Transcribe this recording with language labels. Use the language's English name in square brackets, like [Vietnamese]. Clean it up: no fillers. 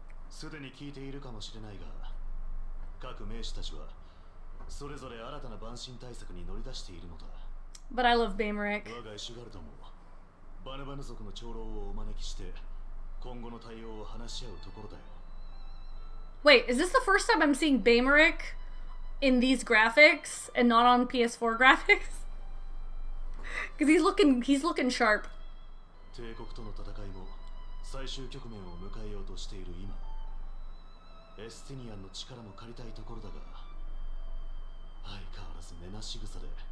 [Japanese] すでに聞いているかもしれないが、各名士たちはそれぞれ新たな蛮神対策に乗り出しているのだ。 [English] But I love Baberick. [Japanese] 我がイシュガルドもバヌバヌ族の長老をお招きして今後の対応を話し合うところだよ。 [English] Wait, is this the first time I'm seeing Baberick in these graphics and not on PS4 graphics? Because he's looking sharp. [Japanese] 帝国との戦いも最終局面を迎えようとしている今、エスティニアンの力も借りたいところだが、相変わらず根なし草で